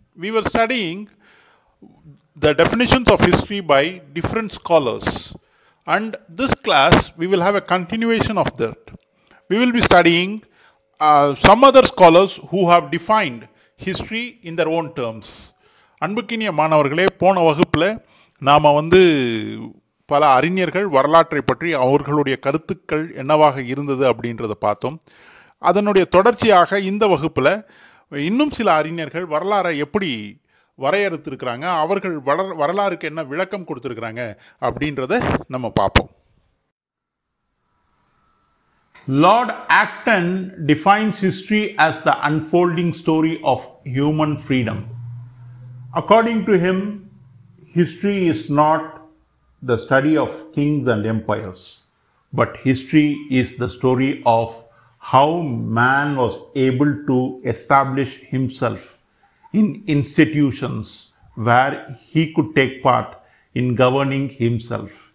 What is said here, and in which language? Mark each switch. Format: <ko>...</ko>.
<en>We were studying the definitions of history by different scholars, and this class we will have a continuation of that. We will be studying some other scholars who have defined history in their own terms.</en> <ta>அன்புக்கினிய மாணவர்களே, போன வகுப்பில் நாம் பல அறிஞர்கள் வரலாற்றை பற்றி அவர்களுடைய கருத்துக்கள் என்னவாக இருந்தது அப்படின்றத பார்த்தோம். அதனுடைய தொடர்ச்சியாக இந்த வகுப்பில் இன்னும் சில அறிஞர்கள் வரலாறை எப்படி வரையறுத்திருக்கிறாங்க, அவர்கள் வரலாறுக்கு என்ன விளக்கம் கொடுத்துருக்குறாங்க அப்படின்றத நம்ம பார்ப்போம்.</ta> <en>Lord Acton defines history as the unfolding story of human freedom. According to him, history is not the study of kings and empires, but history is the story of how man was able to establish himself in institutions where he could take part in governing himself.</en>